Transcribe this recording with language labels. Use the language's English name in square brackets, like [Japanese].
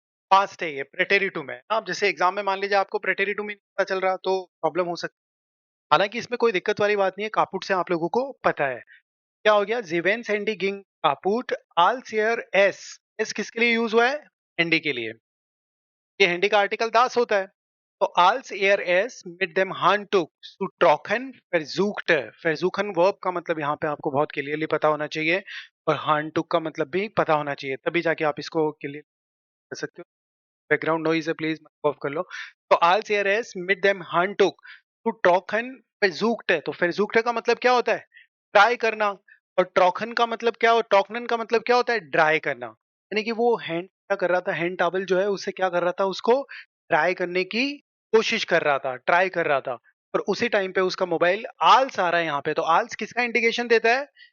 [Hindi] Past है, ये प्रेटेरिटुम है। आप जैसे एग्जाम में मान लीजिए आपको प्रेटेरिटुम ही नहीं पता चल रहा तो प्रॉब्लम हो सकती है। हालांकि इसमें कोई दिक्कत वाली बात नहीं है, कापूट से आप लोगों को पता है। क्या हो गया? जीवेंस हैंडी गिंग कापूट आल सेयर एस। एस किसके लिए यूज हुआ है? हैंडी के लिए। ये हैंडी का आर्टिकल दास होता है। [German] तो als eher es mit dem Handtuch zu trocken versuchte। [Hindi] versuchen verb का मतलब यहाँ पे आपको बहुत क्लियरली पता होना चाहिए और Handtuch का मतलब भी पता होना चाहिए, तभी जाके आप इसको क्लियर कर सकते हो। बैकग्राउंड नॉइज है, प्लीज ऑफ कर लो। [German] तो als eher es mit dem Handtuch zu trocken versuchte। [Hindi] तो versuchte का मतलब क्या होता है? ट्राई करना। और ट्रॉखन का मतलब क्या हो? ट्रॉकनन का मतलब क्या होता है? ड्राई करना। यानी कि वो हैंड क्या कर रहा था? हैंड टॉवल जो है उससे क्या कर रहा था? उसको ड्राई करने की कोशिश कर रहा था, ट्राई कर रहा था। और उसी टाइम पे उसका मोबाइल आल्स आ रहा है यहाँ पे। तो आल्स किसका इंडिकेशन देता है?